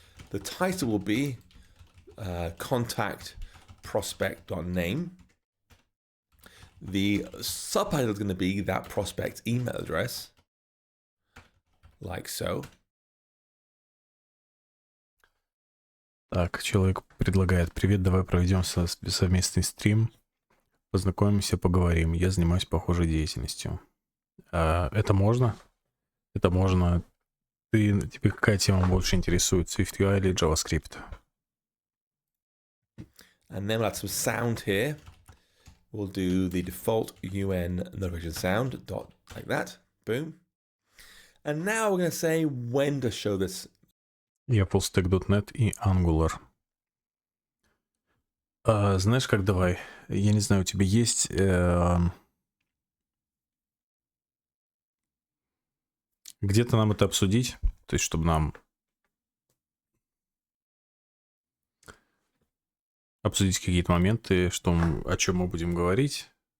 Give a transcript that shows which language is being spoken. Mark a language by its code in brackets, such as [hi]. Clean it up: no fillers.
[en] The title will be contact prospect.name. The subtitle is going to be that prospect's email address, like so. [ru] Так, человек предлагает: привет, давай проведем совместный стрим, познакомимся, поговорим. Я занимаюсь похожей деятельностью. Это можно? Это можно. Тебе какая тема больше интересует, SwiftUI или JavaScript? [en] And then we'll add some sound here. We'll do the default UN notification sound, like that. Boom. And now we're going to say when to show this. [ru] Я fullstack.net и Angular. Знаешь как, давай, я не знаю, у тебя есть где-то нам это обсудить, то есть чтобы нам обсудить какие-то моменты, о чем мы будем говорить.